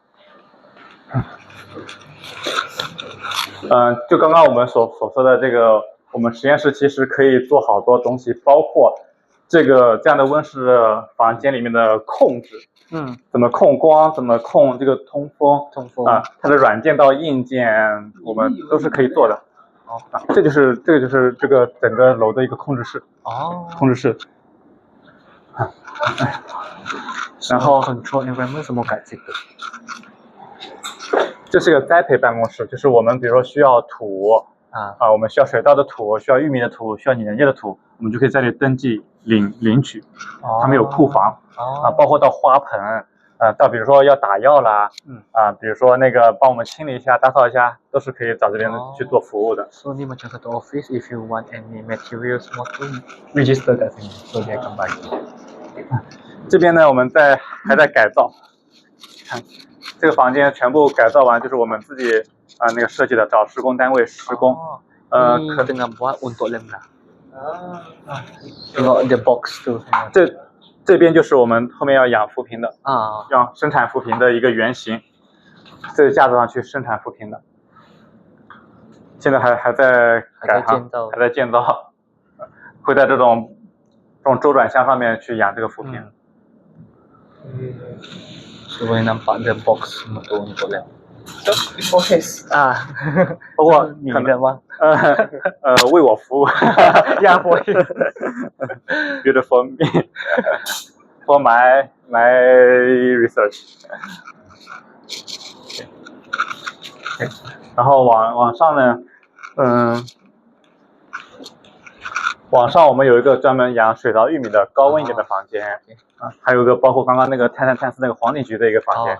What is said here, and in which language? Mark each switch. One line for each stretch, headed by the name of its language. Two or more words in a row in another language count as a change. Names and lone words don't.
Chinese: 就刚刚我们所说的这个，我们实验室其实可以做好多东西，包括这样的温室房间里面的控制，怎么控光，怎么控这个通风它的软件到硬件，我们都是可以做的。这就是这个整个楼的一个控制室。控制室。然后
English: control environment
Malay: semua kat situ.
Chinese: 这是个栽培办公室，就是我们比如说需要土我们需要水稻的土，需要玉米的土，需要拟南芥的土，我们就可以在这里登记领取。他们有库房包括到花盆到比如说要打药啦比如说那个帮我们清理一下、打扫一下，都是可以找这边去做服务的。
Malay: So ni macam satu office,
English: if you want any materials
Malay: semua tu register kat sini, so dia akan bagi.
Chinese: 这边呢，我们还在改造。这个房间全部改造完，就是我们自己那个设计的，找施工单位施工。
Malay: Ni tengah buat untuk lem lah. Tengok
English: the box
Malay: tu.
Chinese: 这边就是我们后面要养浮萍的要生产浮萍的一个原型，这个架子上去生产浮萍的。现在还在还在建造，会在这种周转箱上面去养这个浮萍。
Malay: So boleh nampak
English: the box
Malay: semua tu untuk lem.
English: Before his
Chinese: 包括你的吗？为我服务。
English: Yeah, for him. Beautiful me. For my research.
Chinese: 然后往上呢，往上我们有一个专门养水稻、玉米的高温一点的房间还有一个包括刚刚那个碳丝那个黄泥菊的一个房间。